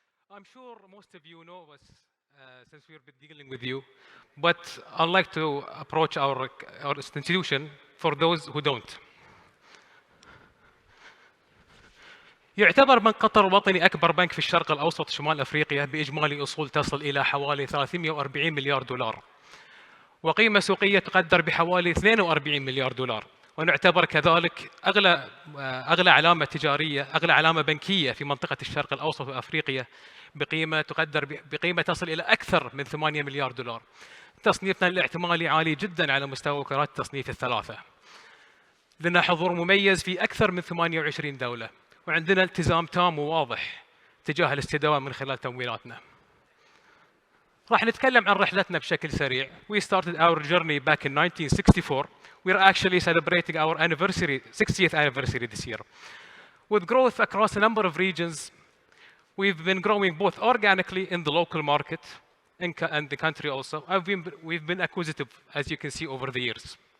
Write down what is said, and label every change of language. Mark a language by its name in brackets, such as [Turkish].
[English] I'm sure most of you know us since we've been dealing with you, but I'd like to approach our institution for those who don't. [Arabic] يعتبر بنك قطر الوطني أكبر بنك في الشرق الأوسط شمال أفريقيا بإجمالي أصول تصل إلى حوالي 340 مليار دولار وقيمة سوقية تقدر بحوالي 42 مليار دولار، ونعتبر كذلك أغلى علامة تجارية، أغلى علامة بنكية في منطقة الشرق الأوسط وأفريقيا بقيمة تصل إلى أكثر من 8 مليار دولار. تصنيفنا الاحتمالي عالي جدا على مستوى وكالات التصنيف الثلاثة. لنا حضور مميز في أكثر من 28 دولة، وعندنا التزام تام وواضح تجاه الاستدامة من خلال تمويلاتنا. راح نتكلم عن رحلتنا بشكل سريع. [English] We started our journey back in 1964. We're actually celebrating our 60th anniversary this year. With growth across a number of regions, we've been growing both organically in the local market and the country also. We've been acquisitive, as you can see over the years.